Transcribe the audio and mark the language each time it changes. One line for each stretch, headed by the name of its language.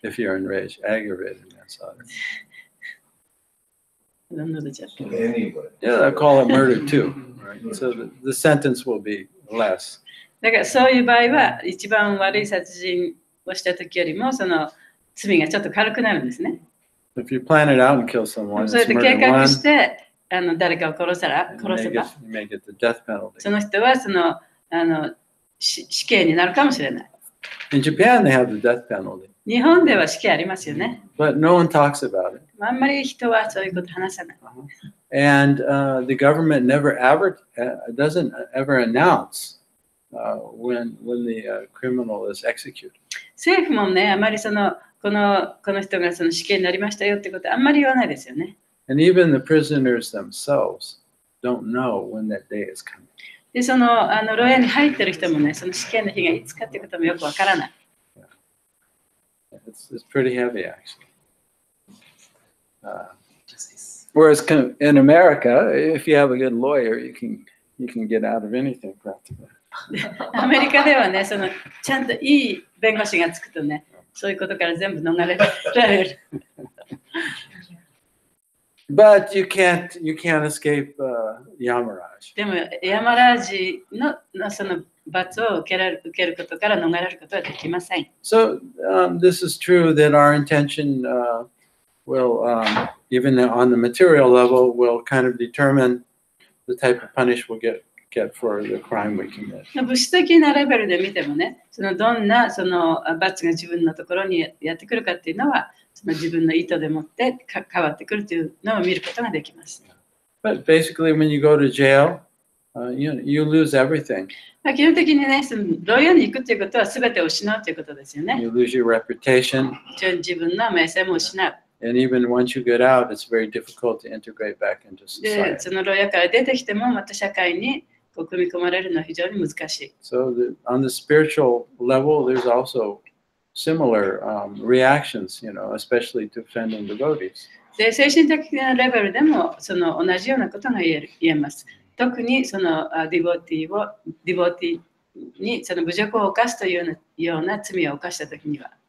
English: If you're in rage, aggravated manslaughter. Anyway. Yeah, they'll call it murder too. Right? So the sentence will be less.
Japanese: だからそういう場合は一番悪い殺人をした時よりもその罪がちょっと軽くなるんですね。
English: If you plan it out and kill someone,
Japanese: それで計画して誰かを殺せば
English: you may get the death penalty.
Japanese: その人はその死刑になるかもしれない。
English: In Japan, they have the death penalty.
Japanese: 日本では死刑ありますよね。
English: But no one talks about it.
Japanese: あんまり人はそういうこと話さない。
English: And the government doesn't ever announce when the criminal is executed.
Japanese: 政府もね、あまりこの人がその死刑になりましたよってことあんまり言わないですよね。
English: And even the prisoners themselves don't know when that day is coming.
Japanese: で、牢屋に入ってる人もね、その死刑の日がいつかってこともよくわからない。
English: It's pretty heavy, actually. Whereas in America, if you have a good lawyer, you can get out of anything practically.
Japanese: アメリカではね、ちゃんといい弁護士がつくとね、そういうことから全部逃れられる。
English: But you can't escape Yamaraj.
Japanese: でも、ヤマラージのその罰を受けることから逃れることはできません。
English: So this is true that our intention will, even on the material level, will kind of determine the type of punish we'll get for the crime we commit.
Japanese: 物質的なレベルで見てもね、そのどんなその罰が自分のところにやってくるかっていうのは、その自分の意図でもって変わってくるというのを見ることができます。
English: But basically, when you go to jail, you lose everything.
Japanese: 基本的にね、その牢屋に行くということは全てを失うということですよね。
English: You lose your reputation.
Japanese: 自分の名声も失う。
English: And even once you get out, it's very difficult to integrate back into
Japanese: で、
English: society.
Japanese: その牢屋から出てきてもまた社会に組み込まれるのは非常に難しい。
English: So on the spiritual level, there's also similar reactions, especially to offending devotees.
Japanese: で、精神的なレベルでもその同じようなことが言えます。特にそのディボティにその侮辱を犯すというような罪を犯したときには。